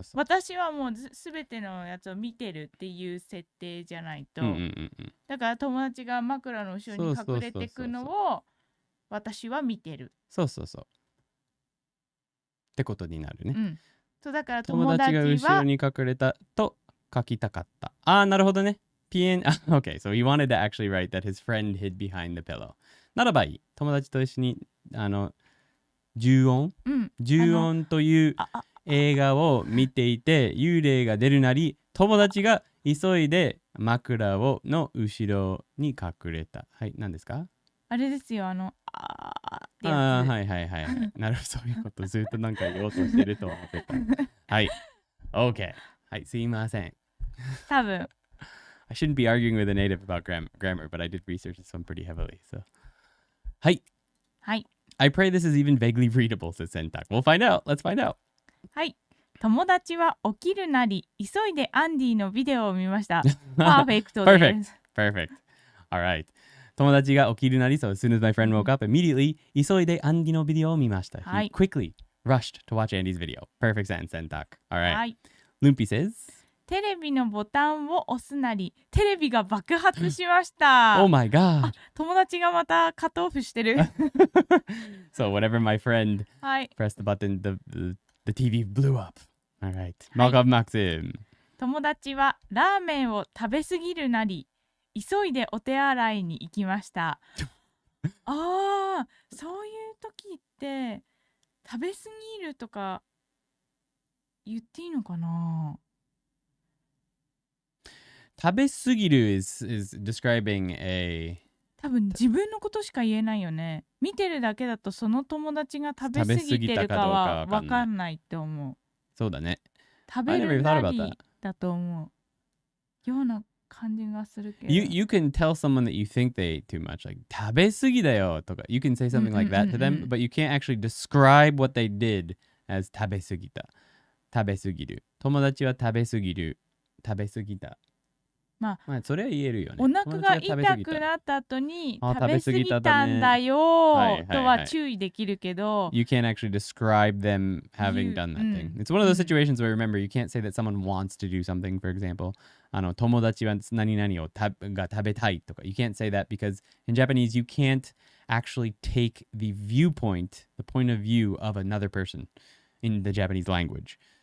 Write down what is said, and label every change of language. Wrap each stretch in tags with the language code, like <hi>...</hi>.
<ja>私はもうすべてのやつを見てるっていう設定じゃないと。だから友達が枕の後ろに隠れてくのを私は見てる。そう。ってことになるね。そうだから友達が後ろに隠れたと書きたかった。なるほどね。</ja> <en>Okay, so he wanted to actually write that his friend hid behind the pillow.</en> <ja>ならばいい。友達と一緒に呪音という映画を見ていて幽霊が出るなり友達が急いで枕の後ろに隠れた。はい、何ですか？あれですよ、はい。なるほど、そういうことずっとなんか言おうとしてると思ってた。はい、OK。はい、すいません。多分。</ja> <en>I shouldn't be arguing with a native about grammar, but I did research this one pretty heavily. So,</en> <ja>はい。</ja> <en>I pray this is even vaguely readable, says Sentak. We'll find out. Let's find out.</en> <ja>はい。友達は起きるなり、急いでアンディのビデオを見ました。パーフェクトです。</ja> <en>Perfect. All right.</en> <ja>友達が起きるなり、</ja> <en>so as soon as my friend woke up, immediately</en> <ja>急いでアンディのビデオを見ました。</ja> <en>He quickly rushed to watch Andy's video. Perfect sentence, Sentak. All right. Lumpy says,</en> <ja>テレビのボタンを押すなり、テレビが爆発しました。</ja> <en>Oh my god.</en> <ja>友達がまたカットオフしてる。</ja> <en>So whenever my friend pressed the button, the TV blew up. All right. Malcolm Maxim.</en> <ja>友達はラーメンを食べ過ぎるなり、急いでお手洗いに行きました。そういう時って食べ過ぎるとか言っていいのかな？</ja> <en>食べ過ぎる is describing a</en> <ja>多分自分のことしか言えないよね。見てるだけだとその友達が食べ過ぎてるかは分かんないって思う。そうだね。食べるなりだと思う。ような感じがするけど。</ja> <en>You can tell someone that you think they ate too much, like</en> <ja>食べ過ぎだよとか</ja> <en>You can say something like that to them, but you can't actually describe what they did as 食べ過ぎた。</en> <ja>食べ過ぎる。友達は食べ過ぎる。食べ過ぎた。まあ、それは言えるよね。お腹が痛くなった後にあ食べ過ぎたんだよとは注意できるけど、</ja> <en>You can't actually describe them having done that thing. It's one of those situations where remember you can't say that someone wants to do something. For example,</en> <ja>友達は何々をが食べたいとか</ja> <en>You can't say that because in Japanese you can't actually take the viewpoint, the point of view of another person in the Japanese language.</en>